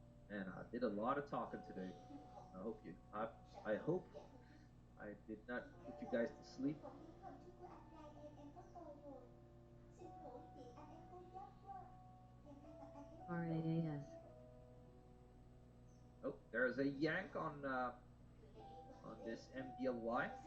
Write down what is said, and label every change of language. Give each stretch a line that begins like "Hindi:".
English: And I did a lot of talking today. I hope I did not put you guys to sleep.
Vietnamese: Không giống hôm trước của anh trai em có coi rồi. Xin lỗi chị, anh em cố chấp quá. Em thay mặt anh ấy.
English: RAAS. Oh, there's a yank on this MDLY.